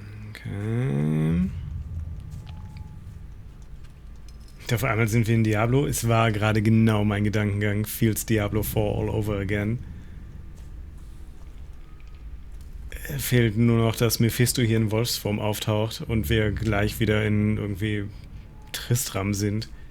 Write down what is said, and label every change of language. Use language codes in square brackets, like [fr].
[de] Okay. Auf einmal sind wir in Diablo. Es war gerade genau mein Gedankengang. [en] Feels Diablo 4 all over again. [de] Fehlt nur noch, dass Mephisto hier in Wolfsform auftaucht und wir gleich wieder in irgendwie Tristram sind.